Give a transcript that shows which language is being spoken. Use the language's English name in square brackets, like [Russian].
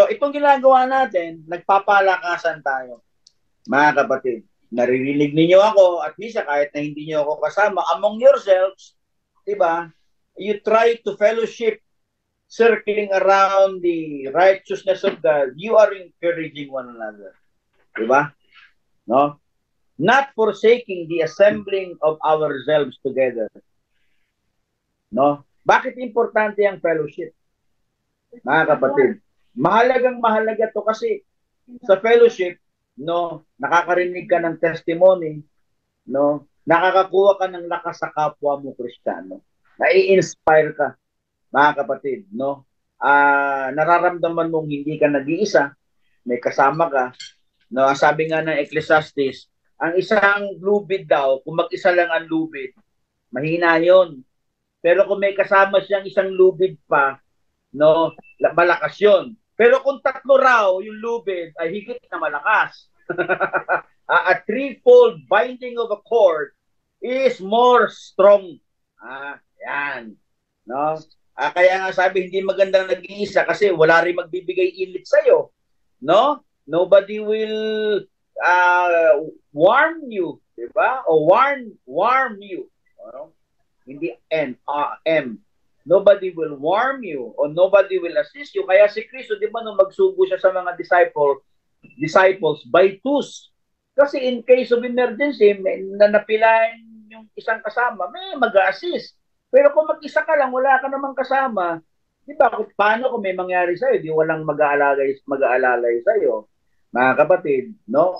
[Filipino] So, itong ginagawa natin, nagpapalakasan tayo. Mga kapatid, naririnig ninyo ako, at least kahit na hindi niyo ako kasama, [English] among yourselves, diba, you try to fellowship, circling around the righteousness of God, you are encouraging one another. [Filipino] Diba? No? [English] Not forsaking the assembling of ourselves together. [Filipino] No? Bakit importante ang fellowship? Mga kapatid, mahalaga to kasi sa fellowship, no, nakakarinig ka ng testimony, no, nakakakuha ka ng lakas sa kapwa mo Kristiyano. Nai-inspire ka, mga kapatid, no? Nararamdaman mong hindi ka nag-iisa, may kasama ka. No, sabi nga ng Ecclesiastes, ang isang lubid daw, kung mag-isa lang ang lubid, mahina 'yon. Pero kung may kasama siyang isang lubid pa, no, malakas 'yon. Pero kung tatlo raw yung lubid ay higit na malakas. [English] A threefold binding of a cord is more strong. [Filipino] Yan. No? Kaya nga sabi, hindi magandang nag-iisa kasi wala rin magbibigay init sa'yo. [English] No? Nobody will warm you. Diba? [Filipino] O warm you. No? Hindi M. [English] Nobody will warm you or nobody will assist you. [Filipino] Kaya si Kristo, di ba, nung magsugo siya sa mga disciples by twos. Kasi [English] in case of emergency, [Filipino] na napilayan yung isang kasama, may mag-assist. Pero kung mag-isa ka lang, wala ka namang kasama, Di ba, paano kung may mangyari sa'yo, di walang mag-aalalay sa'yo, mga kapatid, no?